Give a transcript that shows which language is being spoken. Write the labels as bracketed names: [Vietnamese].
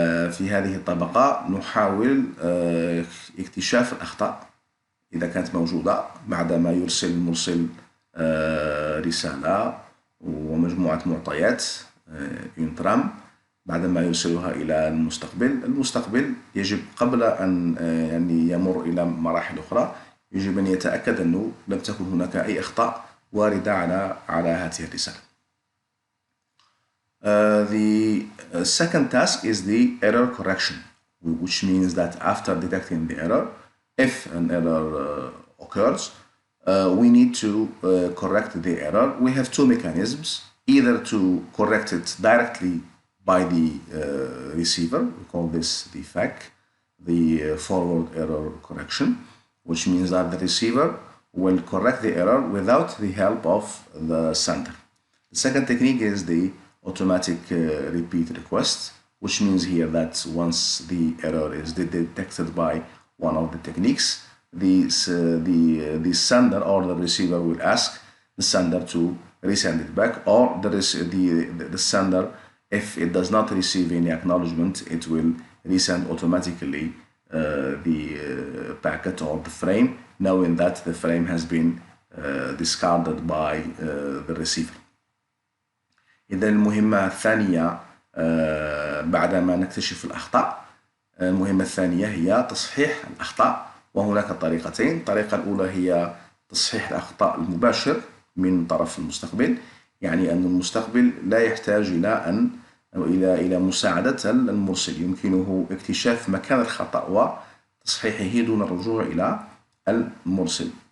[Arabic] في هذه الطبقة نحاول اكتشاف الأخطاء إذا كانت موجودة بعدما يرسل المرسل رسالة ومجموعة معطيات ينترام بعدما يرسلها إلى المستقبل يجب قبل أن يمر إلى مراحل أخرى يجب أن يتأكد أنه لم تكن هناك أي أخطاء واردة على هذه الرسالة. [English] The second task is the error correction, which means that after detecting the error, if an error occurs, we need to correct the error. We have two mechanisms, either to correct it directly by the receiver, we call this the FAC, the forward error correction, which means that the receiver will correct the error without the help of the sender. The second technique is the automatic repeat request, which means here that once the error is detected by one of the techniques, the sender or the receiver will ask the sender to resend it back, or the sender, if it does not receive any acknowledgement, it will resend automatically the packet or the frame, knowing that the frame has been discarded by the receiver. [Arabic] إذا المهمة الثانية بعدما نكتشف الأخطاء، المهمة الثانية هي تصحيح الأخطاء، وهناك طريقتين. الطريقة الأولى هي تصحيح الأخطاء المباشر من طرف المستقبل، يعني أن المستقبل لا يحتاج إلى مساعدة المرسل، يمكنه اكتشاف مكان الخطأ وتصحيحه دون الرجوع إلى المرسل.